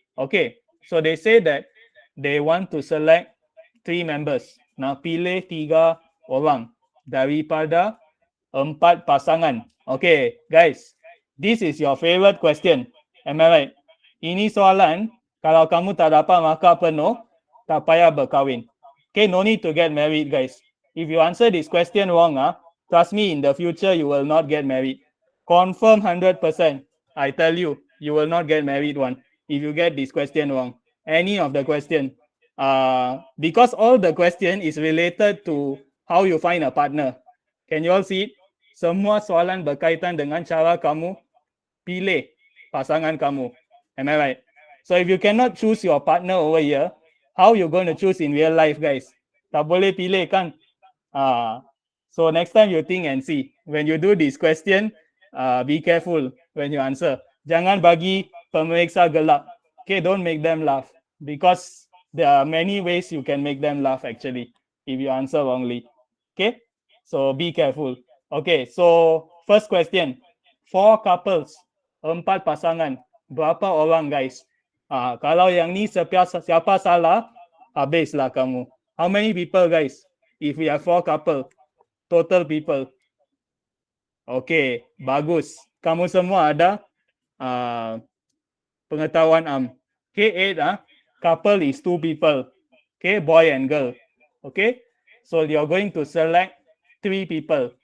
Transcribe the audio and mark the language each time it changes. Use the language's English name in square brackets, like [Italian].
[English] Okay, so they say that they want to select 3 members. [Malay] Nak pilih 3 orang daripada 4 pasangan. [English] Okay, guys, this is your favorite question. Am I right? [Malay] Ini soalan, kalau kamu tak dapat markah penuh, tak payah berkahwin. [English] Okay, no need to get married, guys. If you answer this question wrong, trust me, in the future, you will not get married. Confirm 100%. I tell you, you will not get married one if you get this question wrong. Any of the question. Because all the question is related to how you find a partner. Can you all see it? [Malay] Semua soalan berkaitan dengan cara kamu pilih pasangan kamu. [English] Am I right? So if you cannot choose your partner over here, how you going to choose in real life, guys? [Malay] Tak boleh pilih kan? [English] So next time you think and see. When you do this question, be careful when you answer. [Malay] Jangan bagi pemeriksa gelap. [English] Okay, don't make them laugh because there are many ways you can make them laugh actually if you answer wrongly. Okay, so be careful. Okay, so first question. [Malay] 4 couples, 4 pasangan. Berapa orang guys? Kalau yang ni siapa salah, habislah kamu. [English] How many people guys? If we have 4 couple, total people. Okay, [Malay] bagus. Kamu semua ada pengetahuan [English] Okay, 8 couple is 2 people. Okay, boy and girl. Okay, so you're going to select 3 people.